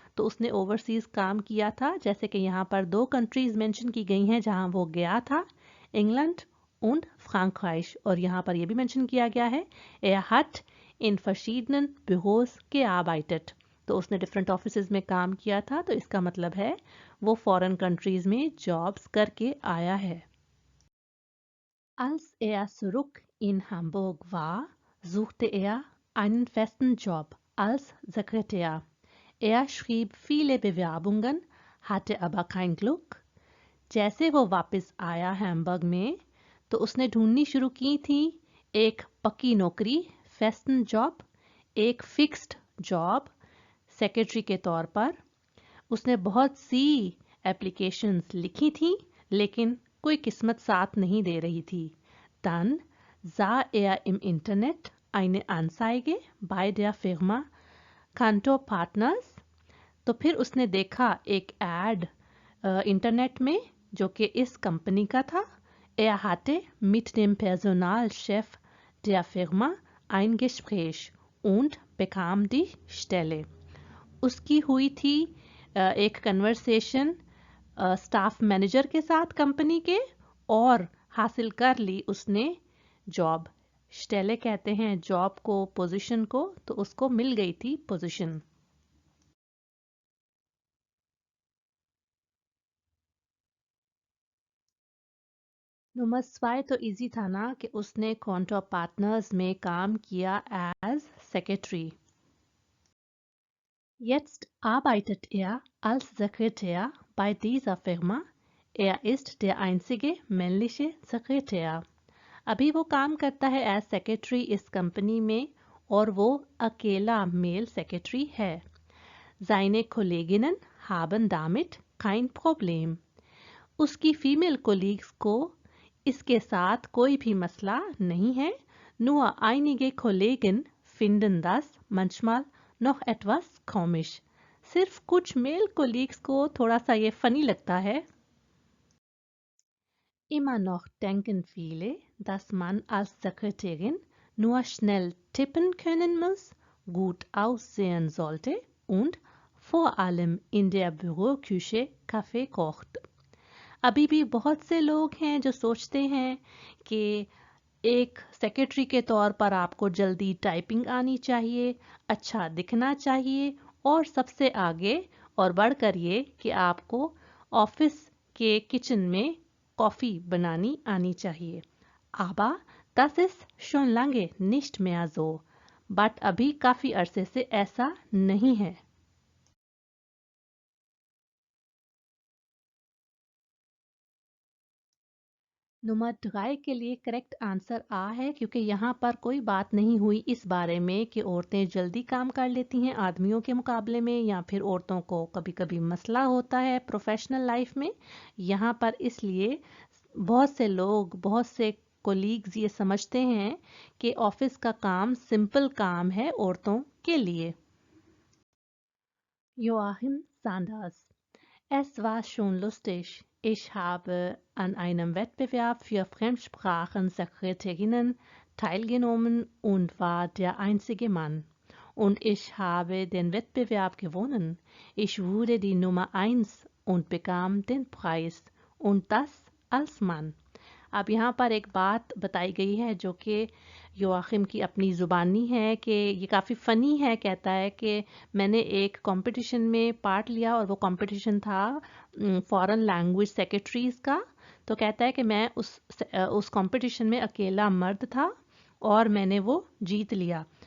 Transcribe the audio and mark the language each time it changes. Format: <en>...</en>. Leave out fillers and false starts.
<hi>तो उसने ओवरसीज काम किया था, जैसे कि यहाँ पर 2 कंट्रीज मेंशन की गई हैं जहाँ वो गया था, इंग्लैंड und Frankreich। और यहाँ पर यह भी मेंशन किया गया है</hi> <de>er hat in verschiedenen Büros gearbeitet।</de> <hi>तो उसने डिफरेंट ऑफिसेज में काम किया था, तो इसका मतलब है वो फॉरेन कंट्रीज में जॉब्स करके आया है।</hi> <de>Als er zurück in Hamburg war, suchte er einen festen Job als Sekretär। Er schrieb viele Bewerbungen, hatte aber kein Glück।</de> <hi>जैसे वो वापस आया हैम्बर्ग में तो उसने ढूंढनी शुरू की थी एक पक्की नौकरी, फेस्टन जॉब, एक फिक्स्ड जॉब सेक्रेटरी के तौर पर। उसने बहुत सी एप्लीकेशंस लिखी थी लेकिन कोई किस्मत साथ नहीं दे रही थी।</hi> <de>Dann sah er im Internet eine Anzeige bei der Firma Kantor Partners।</de> <hi>तो फिर उसने देखा एक एड इंटरनेट में जो कि इस कंपनी का था।</hi> <de>Er hatte mit dem Personalchef der Firma ein Gespräch und bekam die Stelle।</de> <hi>उसकी हुई थी एक कन्वर्सेशन स्टाफ मैनेजर के साथ कंपनी के, और हासिल कर ली उसने जॉब। स्टेले कहते हैं जॉब को, पोजीशन को, तो उसको मिल गई थी पोजीशन। नंबर 2 तो इजी था ना कि उसने कॉन्टॉ पार्टनर्स में काम किया as secretary.</hi> <de>Jetzt arbeitet er als Sekretär bei dieser Firma। Er ist der einzige männliche Sekretär।</de> <hi>अभी वो काम करता है एज सेक्रेटरी इस कंपनी में और वो अकेला मेल सेक्रेटरी है।</hi> <de>Seine Kolleginnen haben damit kein Problem।</de> <hi>उसकी फीमेल कोलीग्स को इसके साथ कोई भी मसला नहीं है।</hi> <de>Nur einige Kollegen finden das manchmal noch etwas komisch।</de> <hi>सिर्फ कुछ मेल कोलीग्स को थोड़ा सा ये फनी लगता है।</hi> <de>Immer noch denken viele, dass man als Sekretärin nur schnell tippen können muss, gut aussehen sollte und vor allem in der Büroküche Kaffee kocht।</de> <hi>अभी भी बहुत से लोग हैं जो सोचते हैं कि एक सेक्रेटरी के तौर पर आपको जल्दी टाइपिंग आनी चाहिए, अच्छा दिखना चाहिए, और सबसे आगे और बढ़कर ये कि आपको ऑफिस के किचन में कॉफ़ी बनानी आनी चाहिए।</hi> <de>Aber das ist schon lange nicht mehr so।</de> <hi>But अभी काफ़ी अरसे से ऐसा नहीं है। नंबर 3 के लिए करेक्ट आंसर आ है, क्योंकि यहाँ पर कोई बात नहीं हुई इस बारे में कि औरतें जल्दी काम कर लेती हैं आदमियों के मुकाबले में, या फिर औरतों को कभी कभी मसला होता है प्रोफेशनल लाइफ में। यहाँ पर इसलिए बहुत से लोग, बहुत से कोलीग्स ये समझते हैं कि ऑफिस का काम सिंपल काम है औरतों के लिए।</hi> <de>Joachim Sanders। Es war schon lustig। Ich habe an einem Wettbewerb für Fremdsprachensekretärinnen teilgenommen und war der einzige Mann। Und ich habe den Wettbewerb gewonnen। Ich wurde die Nummer 1 und bekam den Preis, und das als Mann।</de> <hi>अब यहाँ पर एक बात बताई गई है जो कि योआखिम की अपनी ज़ुबानी है, कि ये काफ़ी फ़नी है। कहता है कि मैंने एक कंपटीशन में पार्ट लिया और वो कंपटीशन था फॉरेन लैंग्वेज सेक्रेटरीज़ का। तो कहता है कि मैं उस कंपटीशन में अकेला मर्द था और मैंने वो जीत लिया।</hi>